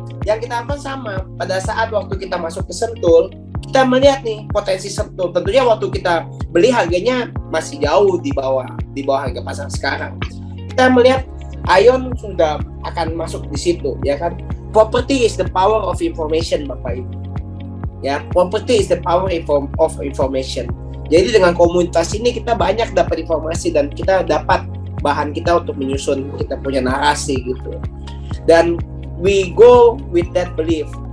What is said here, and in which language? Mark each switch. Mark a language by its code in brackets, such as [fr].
[id] Yang kita lakukan sama, pada saat waktu kita masuk ke Sentul, kita melihat nih potensi Sentul. Tentunya waktu kita beli harganya masih jauh di bawah harga pasar sekarang. Kita melihat Ion sudah akan masuk di situ, ya kan? [en] Property is the power of information, Bapak Ibu. Ya, property is the power of information. [id] Jadi dengan komunitas ini kita banyak dapat informasi dan kita dapat bahan kita untuk menyusun kita punya narasi gitu. [en] Dan we go with that belief.